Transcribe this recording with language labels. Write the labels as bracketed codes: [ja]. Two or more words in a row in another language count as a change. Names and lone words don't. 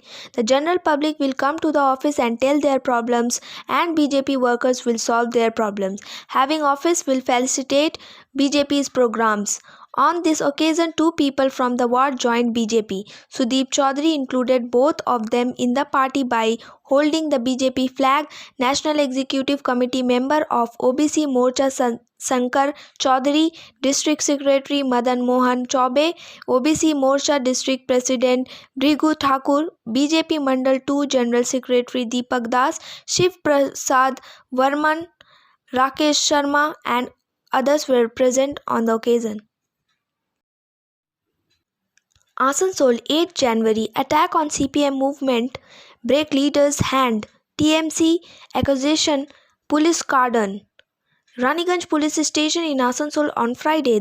[en] The general public will come to the office and tell their problems and BJP workers will solve their problems. Having office will facilitate BJP's programs. On this occasion, 2 people from the ward joined BJP. Sudeep Chaudhary included both of them in the party by holding the BJP flag. National Executive Committee member of OBC Morcha Sankar Chaudhary, District Secretary Madan Mohan Chaube, OBC Morcha District President Bhrigu Thakur, BJP Mandal 2 General Secretary Deepak Das, Shiv Prasad Varman, Rakesh Sharma and others were present on the occasion. Asansol, 8 January. Attack on CPM movement. Break leader's hand. TMC accusation. Police cordon. Raniganj Police Station in Asansol on Friday.